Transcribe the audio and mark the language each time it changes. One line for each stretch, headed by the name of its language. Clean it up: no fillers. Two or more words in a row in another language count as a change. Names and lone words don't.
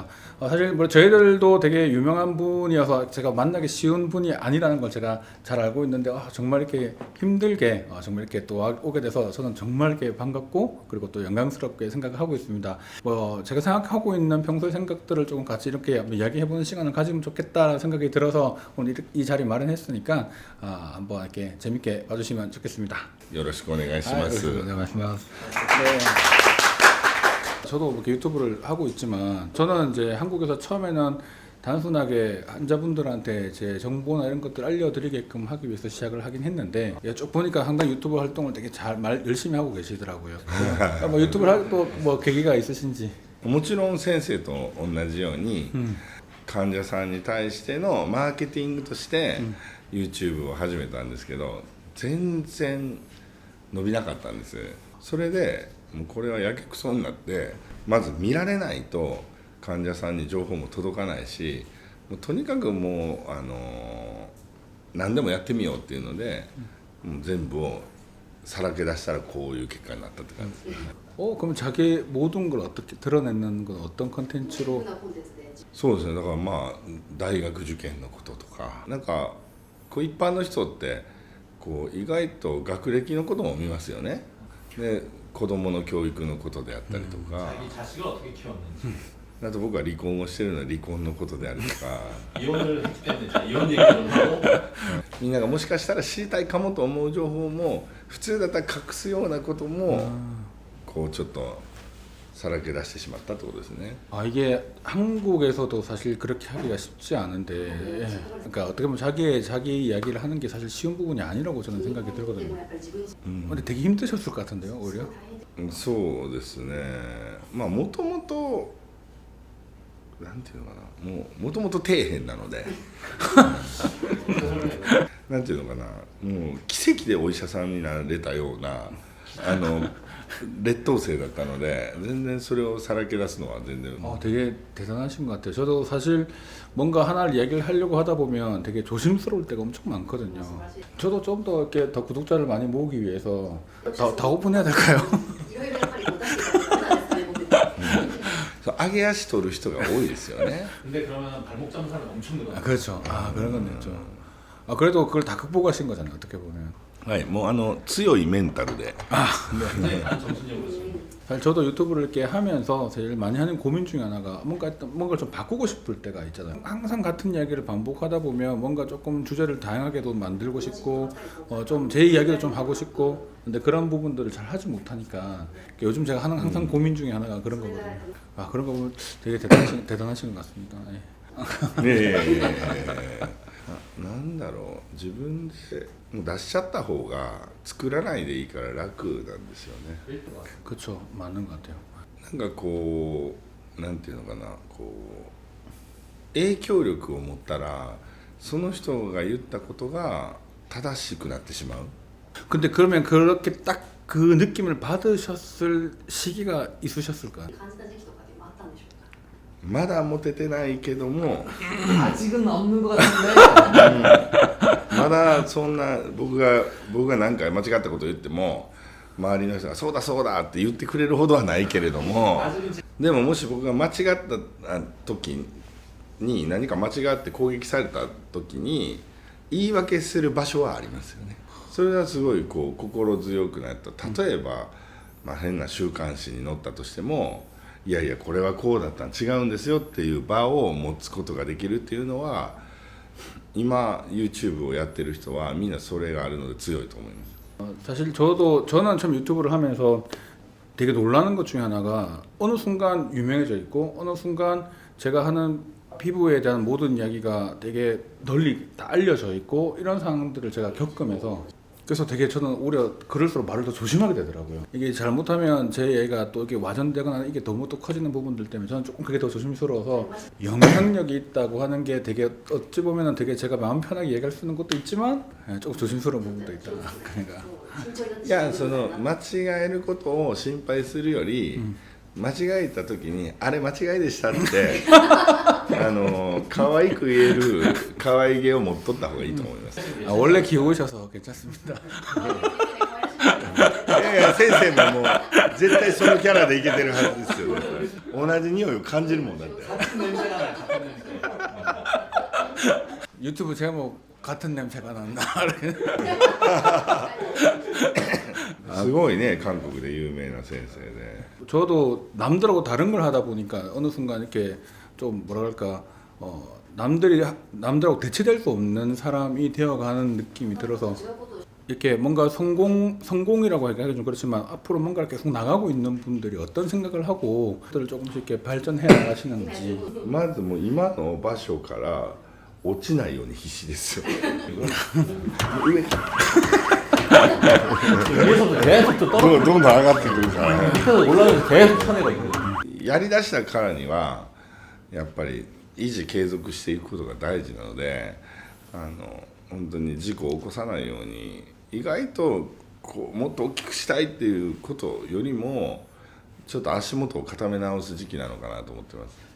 Korean: 사실 저희들도 되게 유명한 분이어서 제가 만나기 쉬운 분이 아니라는 걸 제가 잘 알고 있는데 정말 이렇게 힘들게 정말 이렇게 또 오게 돼서 저는 정말 이렇게 반갑고 그리고 또 영광스럽게 생각을 하고 있습니다. 제가 생각하고 있는 평소의 생각들을 조금 같이 이렇게 이야기해보는 시간을 가지면 좋겠다라는 생각이 들어서 오늘 이 자리 마련했으니까 한번 이렇게 재밌게 봐주시면 좋겠습니다.
Japanese: よろしくお願いします。
Korean: 네. 저도 이렇게 유튜브를 하고 있지만 저는 이제 한국에서 처음에는 단순하게 환자분들한테 제 정보나 이런 것들 알려드리게끔 하기 위해서 시작을 하긴 했는데 쭉 보니까 상당히 유튜브 활동을 되게 열심히 하고 계시더라고요. 유튜브를 할 또 계기가 있으신지?
Japanese: もちろん先生と同じように、患者さんに対してのマーケティングとして、YouTube を始めたんですけど全然伸びなかったんです。それでもうこれはやけくそになって、まず見られないと患者さんに情報も届かないし、もうとにかくもう何でもやってみようっていうので、もう全部をさらけ出したらこういう結果になったって感じです。
Korean: 그럼 자기 모든 걸 어떻게 드러내는 건 어떤 컨텐츠로?
Japanese: そうですね。だから大学受験のこととか、なんかこう一般の人ってこう意外と学歴のことも見ますよね。で、子供の教育のことであったりとか、
Korean: 자기 자식을 어떻게 키웠는지
Japanese: あと僕が離婚をしてるのは離婚のことであるとか、
Korean: 이혼을 했기 때문에 이혼 얘기를 하고
Japanese: みんながもしかしたら知りたいかもと思う情報も普通だったら隠すようなこともこうちょっとさらけ出してしまったってことですね。
Korean: 이게 한국에서도 사실 그렇게 하기가 쉽지 않은데, 그러니까 어떻게 보면 자기 이야기를 하는 게 사실 쉬운 부분이 아니라고 저는 생각이 들거든요. 근데 되게 힘드셨을 것 같은데요, 오히려?
Japanese: そうですね。もともとなんていうのかな、もともと底辺なのでなんていうのかな、もう奇跡でお医者さんになれたような劣等生だったので全然それをさらけ出すのは全然
Korean: 되게 대단하신 것 같아요. 저도 사실 뭔가 하나를 얘기를 하려고 하다 보면 되게 조심스러울 때가 엄청 많거든요. 저도 좀 더 이렇게 더 구독자를 많이 모으기 위해서 다 오픈해야 될까요?
Japanese: 上げ足取る人が多いですよね。
Korean: 근데 그러면 발목 잡는 사람이 엄청 늘어나요. 그렇죠. 그런 건 있죠. 그래도 그걸 다 극복하신 거잖아요. 어떻게 보면.
Japanese: はい、もう強いメンタルで
Korean: 굉장히 단 정신력으로 지금 사실 저도 유튜브를 이렇게 하면서 제일 많이 하는 고민 중에 하나가 뭔가 좀 바꾸고 싶을 때가 있잖아요. 항상 같은 이야기를 반복하다 보면 뭔가 조금 주제를 다양하게도 만들고 싶고 좀 제 이야기도 좀 하고 싶고 근데 그런 부분들을 잘 하지 못하니까 요즘 제가 하는 항상 고민 중에 하나가 그런 거거든요. 그런 거 보면 되게 대단하신 것 같습니다. 예. 예.
Japanese: なんだろう、自分でもう出しちゃった方が作らないでいいから楽なんですよね。
Korean: 그렇죠. 맞는 것 같아요.
Japanese: なんかこうなんていうのかな、こう影響力を持ったらその人が言ったことが正しくなってしまう。
Korean: 근데 그러면 그렇게 딱 그 느낌을 받으셨을 시기가 있으셨을까요?
Japanese: 感じた時期とかでもあったんでしょうか。まだ持ててないけども
Korean: 아직은 없는 것 같은데.
Japanese: まだそんな僕が何回間違ったこと言っても周りの人がそうだそうだって言ってくれるほどはないけれども、でももし僕が間違った時に何か間違って攻撃された時に言い訳する場所はありますよね。それはすごいこう心強くなった。例えば、まあ、変な週刊誌に載ったとしても、いやいやこれはこうだったん違うんですよっていう場を持つことができるっていうのは、今 YouTube をやってる人はみんなそれがあるので強いと思います。
Korean: 사실 저는 처음 유튜브를 하면서 되게 놀라는 것 중에 하나가 어느 순간 유명해져 있고 어느 순간 제가 하는 피부에 대한 모든 이야기가 되게 널리 다 알려져 있고 이런 상황들을 제가 겪으면서 그래서 되게 저는 오히려 그럴수록 말을 더 조심하게 되더라고요. 이게 잘못하면 제 얘기가 또 이게 와전되거나 이게 너무 또 커지는 부분들 때문에 저는 조금 그게 더 조심스러워서 영향력이 있다고 하는 게 되게 어찌 보면은 되게 제가 마음 편하게 얘기할 수 있는 것도 있지만 조금 조심스러운 부분도 있다. 그러니까
Japanese: いやその間違えることを心配するより、間違えた時にあれ間違いでしたって可愛く言える可愛げを持っとった方がいいと思います。
Korean: 아, 원래 귀여우셔서 괜찮습니다.
Japanese: いやいや先生ももう絶対そのキャラでいけてるはずですよ。同じ匂いを感じるもんだって。
Korean: 같은 냄새가 나요. 같은 냄새. 유튜브 제목 같은 냄새가 난다.
Japanese: すごいね、韓国で有名な先生で。
Korean: 저도 남들하고 다른 걸 하다 보니까 어느 순간 이렇게 좀 뭐랄까 남들하고 대체될 수 없는 사람이 되어가는 느낌이 들어서 이렇게 뭔가 성공이라고 하기가 좀 그렇지만 앞으로 뭔가를 계속 나가고 있는 분들이 어떤 생각을 하고 그들을 조금씩 이렇게 발전해 나가시는지.
Japanese: まずもう今の場所から落ちないように必死ですよ。上
Korean: 위에서도 계속 또 떨어.
Japanese: どんどん上がってくるからね。
Korean: 밑에서 올라가면서 계속 쳐내고 있는 거예요.
Japanese: やりだしたからにはやっぱり維持継続していくことが大事なので、本当に事故を起こさないように意外とこうもっと大きくしたいっていうことよりもちょっと足元を固め直す時期なのかなと思ってます。